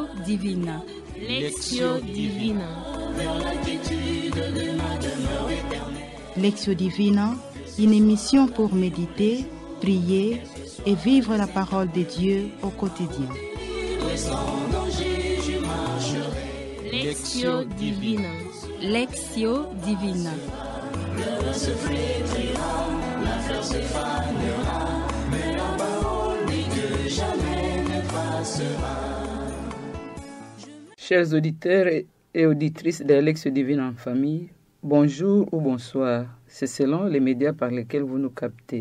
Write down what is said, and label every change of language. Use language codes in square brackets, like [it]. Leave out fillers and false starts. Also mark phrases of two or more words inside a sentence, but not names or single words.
[fr] Divina. Lectio Divina. Lectio Divina, une émission pour méditer, prier et vivre la parole de Dieu au quotidien. Lectio Divina. Lectio Divina. Chers auditeurs et auditrices de Lectio Divina en famille, bonjour ou bonsoir, c'est selon les médias par lesquels vous nous captez.